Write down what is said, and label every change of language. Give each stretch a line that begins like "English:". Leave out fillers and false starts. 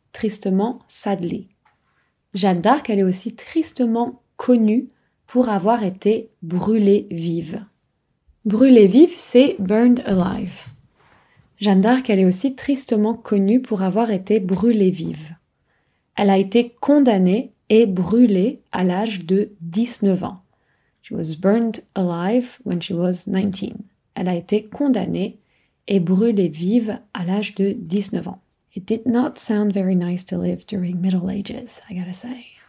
French: Tristement, sadly. Jeanne d'Arc, elle est aussi tristement connue pour avoir été brûlée vive. Brûlée vive, c'est
English: burned alive.
French: Jeanne d'Arc, elle est aussi tristement connue pour avoir été brûlée vive. Elle a été condamnée et brûlée à l'âge de 19 ans.
English: She was burned alive when she was 19.
French: Elle a été condamnée et brûlée vive à l'âge de 19 ans.
English: It did not sound very nice to live during Middle Ages, I gotta say.